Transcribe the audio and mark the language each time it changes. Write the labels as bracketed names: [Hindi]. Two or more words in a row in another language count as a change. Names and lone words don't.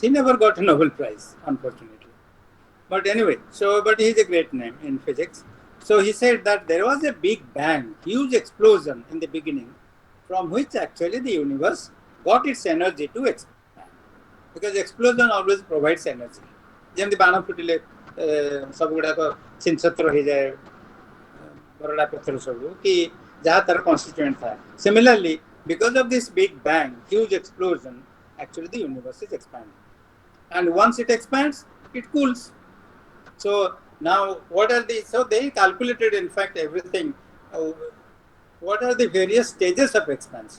[English] He never got a Nobel Prize, unfortunately. But anyway, but he's a great name in physics. So he said that there was a big bang, huge explosion in the beginning, from which actually the universe got its energy to expand. Because explosion always provides energy. [Odia] ଯେମିତି ବାଣ ଫୁଟିଲେ ସବୁ ଗୁଡାକ ଛିନଛତ୍ର ହେଇଯାଏ ବରଡା ପଥର ସବୁ କି ଯାହା ତାର constituent ଥାଏ. [English] Similarly, because of this big bang, huge explosion, actually the universe is expanding. And once it expands, it cools. So now so they calculated in fact everything, what are the various stages of expansion.